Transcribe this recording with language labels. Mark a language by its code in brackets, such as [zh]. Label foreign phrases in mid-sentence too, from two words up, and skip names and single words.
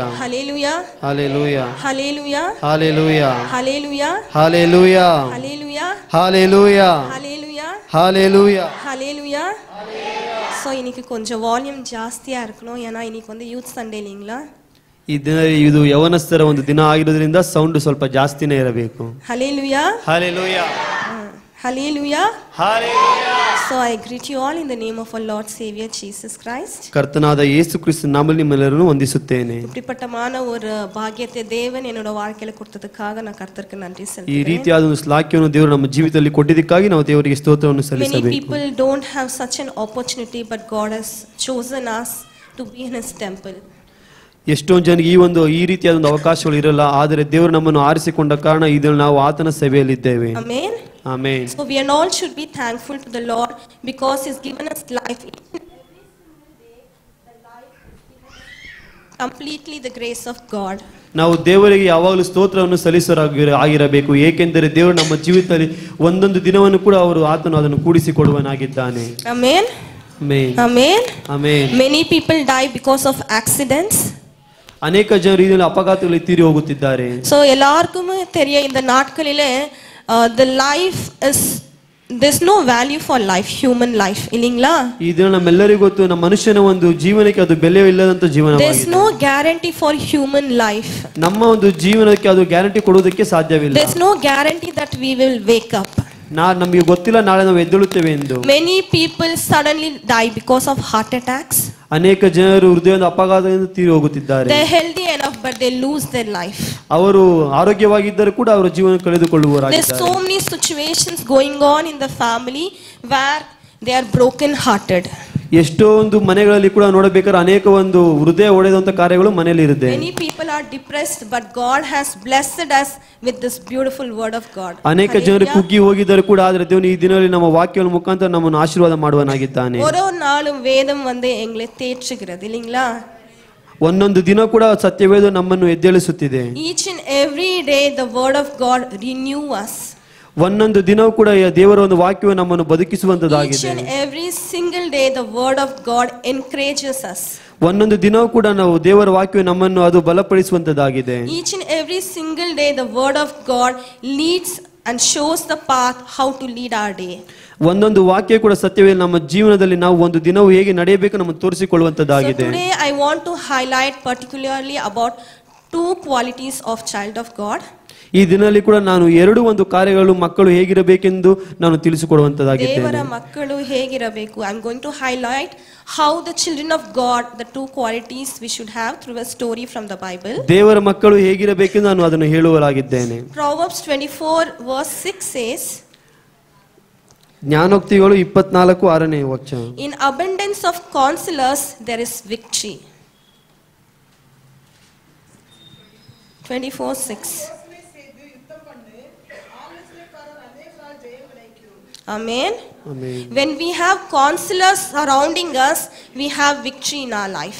[en] Hallelujah. Hallelujah. Hallelujah. Hallelujah. Hallelujah. Hallelujah. Hallelujah. Hallelujah. Hallelujah. Hallelujah. Hallelujah. [ta] ஸோ இன்னைக்கு கொஞ்சம் வால்யூம் ஜாஸ்தியாக இருக்கணும், ஏன்னா இன்னைக்கு வந்து [en] youth Sunday [ta] இல்லைங்களா. [kn] ಇದು ಯವನಸ್ಥರ ಒಂದು ದಿನ ಆಗಿರೋದ್ರಿಂದ ಸೌಂಡ್ ಸ್ವಲ್ಪ ಜಾಸ್ತಿನೇ ಇರಬೇಕು. [en] Hallelujah. Hallelujah. Hallelujah. Hallelujah. So I greet you all in the name of our Lord Savior Jesus Christ. [kn] ಕರ್ತನಾದ ಯೇಸು ಕ್ರಿಸ್ತನ ನಾಮದಲ್ಲಿ ನಿಮ್ಮೆಲ್ಲರನ್ನು ವಂದಿಸುತ್ತೇನೆ. [ta] இப்படிப்பட்டமான ஒரு பாக்கியத்தை தேவன் என்னோட வாழ்க்கையில கொடுத்ததுக்காக நான் கர்த்தருக்கு நன்றி [kn] ಈ [ta] செலுத்துகிறேன். [kn] ರೀತಿಯಾದ ಒಂದು ಶ್ಲಾಘ್ಯವನ್ನು ದೇವರು ನಮ್ಮ ಜೀವಿತದಲ್ಲಿ ಕೊಟ್ಟಿದ್ದಕ್ಕಾಗಿ ನಾವು ದೇವರಿಗೆ ಸ್ತೋತ್ರವನ್ನು [en] Many [kn] ಸಲ್ಲಿಸಬೇಕು. [en] people don't have such an opportunity, but God has chosen us to be in His temple. [kn] ಎಷ್ಟೊಂದು ಜನರಿಗೆ ಈ ರೀತಿಯಾದ ಒಂದು ಅವಕಾಶಗಳು ಇರಲ್ಲ, ಆದರೆ ದೇವರು ನಮ್ಮನ್ನು ಆರಿಸಿಕೊಂಡ ಕಾರಣ ಇದನ್ನು ನಾವು ಆತನ ಸೇವೆಯಲ್ಲಿದ್ದೇವೆ. [en] Amen. [kn] ಆಮೆನ್. [en] So we all should be thankful to the Lord because He's given us life. completely the grace of God. [kn] ನಾವು ದೇವರಿಗೆ ಯಾವಾಗಲೂ ಸ್ತೋತ್ರವನ್ನು ಆಗಿರಬೇಕು, ಏಕೆಂದರೆ ದೇವರು ನಮ್ಮ ಜೀವಿತದಲ್ಲಿ ಒಂದೊಂದು ದಿನವನ್ನು ಕೂಡ ಆತನು ಅದನ್ನು ಕೂಡಿಸಿಕೊಡುವನಾಗಿದ್ದಾನೆ. [en] Amen. Amen. Amen. Amen. Many people die because of accidents. [kn] ಅನೇಕ ಜನರು ಇದರಲ್ಲಿ ಅಪಘಾತಗಳಲ್ಲಿ ತೀರಿ ಹೋಗುತ್ತಿದ್ದಾರೆ. [en] So ಎಲ್ಲರಿಗೂ [ta] தெரியும் இந்த நாட்களிலே [en] the life is there's no value for life, human life, [ta] இல்லீங்களா? [kn] ಇದು ನಮ್ಮೆಲ್ಲರಿಗೂ ಗೊತ್ತು, ನಮ್ಮ ಮನುಷ್ಯನ ಒಂದು ಜೀವನಕ್ಕೆ ಅದು ಬೆಲೆ ಇಲ್ಲದಂತ ಜೀವನವಾಗಿದೆ. [en] There's no guarantee for human life. [kn] ನಮ್ಮ ಒಂದು ಜೀವನಕ್ಕೆ ಅದು ಗ್ಯಾರಂಟಿ ಕೊಡುವುದಕ್ಕೆ ಸಾಧ್ಯವಿಲ್ಲ. [en] There's no guarantee that we will wake up. [kn] ನಮಗೆ ಗೊತ್ತಿಲ್ಲ ನಾಳೆ ನಾವು ಎದ್ದೇಳುತ್ತೇವೆ ಎಂದು. [en] Many people suddenly die because of heart attacks. [kn] ಅನೇಕ ಜನರು ಹೃದಯದ ಅಪಘಾತದಿಂದ ತೀರಿ ಹೋಗುತ್ತಿದ್ದಾರೆ. [en] They're healthy enough but they lose their life. [kn] ಅವರು ಆರೋಗ್ಯವಾಗಿದ್ದರೂ ಕೂಡ ಅವರ ಜೀವನ ಕಳೆದುಕೊಳ್ಳುವವರಾಗಿದ್ದಾರೆ. [en] There's so many situations going on in the family where they are broken hearted. [kn] ಎಷ್ಟೋ ಒಂದು ಮನೆಗಳಲ್ಲಿ ಕೂಡ ನೋಡಬೇಕಾದ್ರೆ ಅನೇಕ ಒಂದು ಹೃದಯ ಒಡೆದಂತ ಕಾರ್ಯಗಳು ಮನೆಯಲ್ಲಿ ಇರುತ್ತೆ. [en] Many people are depressed but God has blessed us with this beautiful word of God. [kn] ಅನೇಕ ಜನರು ಕುಗ್ಗಿ ಹೋಗಿದ್ದಾರೆ ಕೂಡ, ಆದರೆ ದೇವರು ಈ ದಿನದಲ್ಲಿ ನಮ್ಮ ವಾಕ್ಯಗಳ ಮುಖಾಂತರ ನಮ್ಮನ್ನು ಆಶೀರ್ವಾದ ಮಾಡುವನಾಗಿದ್ದಾನೆ. [ta] ஒரு நாளும் வேதம் வந்து எங்களை தேற்றுகிறது இல்லீங்களா? [kn] ಒಂದೊಂದು ದಿನ ಕೂಡ ಸತ್ಯವೇದ ನಮ್ಮನ್ನು ಎದ್ದೇಳಿಸುತ್ತಿದೆ. [en] Each and every day the word of God renew us. [kn] ಒಂದೊಂದು ದಿನವೂ ಕೂಡ ದೇವರ ಒಂದು ವಾಕ್ಯವು ನಮ್ಮನ್ನು ಬದುಕಿಸುವಂತದಾಗಿದೆ. [en] Each and every single day the word of God encourages us. [kn] ಒಂದೊಂದು ದಿನವೂ ಕೂಡ ನಾವು ದೇವರ ವಾಕ್ಯವು ನಮ್ಮನ್ನು ಅದು ಬಲಪಡಿಸುವಂತದಾಗಿದೆ. [en] Each and every single day the word of God leads and shows the path how to lead our day. [kn] ಒಂದೊಂದು ವಾಕ್ಯ ಕೂಡ ಸತ್ಯವೇ ನಮ್ಮ ಜೀವನದಲ್ಲಿ ನಾವು ಒಂದು ದಿನವೂ ಹೇಗೆ ನಡೆಯಬೇಕು ನಮ್ಮನ್ನು ತೋರಿಸಿಕೊಳ್ಳುವಂತದಾಗಿದೆ. [en] So today I want to highlight particularly about two qualities of child of God. [kn] ಈ ದಿನದಲ್ಲಿ ಕೂಡ ನಾನು ಎರಡು ಒಂದು ಕಾರ್ಯಗಳು ಮಕ್ಕಳು ಹೇಗಿರಬೇಕೆಂದು ನಾನು ತಿಳಿಸಿಕೊಡುವಂತದಾಗಿದ್ದೇನೆ. ದೇವರ ಮಕ್ಕಳು ಹೇಗಿರಬೇಕು. [en] I am going to highlight how the children of God, the two qualities we should have through a story from the Bible. [kn] ದೇವರ ಮಕ್ಕಳು ಹೇಗಿರಬೇಕೆಂದು ನಾನು ಅದನ್ನು ಹೇಳುವಲಾಗಿದ್ದೇನೆ. [en] Proverbs 24 verse 6 says, [kn] ಜ್ಞಾನೋಕ್ತಿಗಳು 24:6ನೇ ವಚನ. [en] In abundance of counselors there is victory. 24:6. Amen. Amen. When we have counselors surrounding us, we have victory in our life.